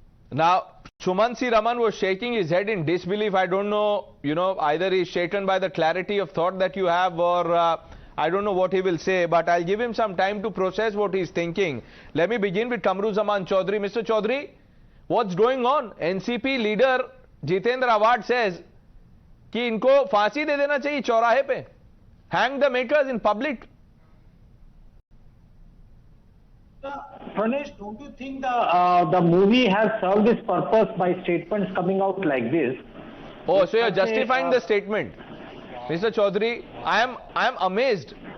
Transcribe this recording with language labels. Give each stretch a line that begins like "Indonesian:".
English: Now, Sumansi Raman was shaking his head in disbelief. I don't know, either he's shaken by the clarity of thought that you have or I don't know what he will say, but I'll give him some time to process what he's thinking. Let me begin with Kamruzaman Chaudhary. Mr. Chaudhary, what's going on? NCP leader Jitendra Awhad says
Hindi: कि इनको फांसी दे देना चाहिए चौराहे पे.
English: Hang the makers in public. Pranesh, don't you think the movie has served its purpose by statements coming out like this? Oh, so you're justifying the statement. Mr. Chaudhary, I am amazed.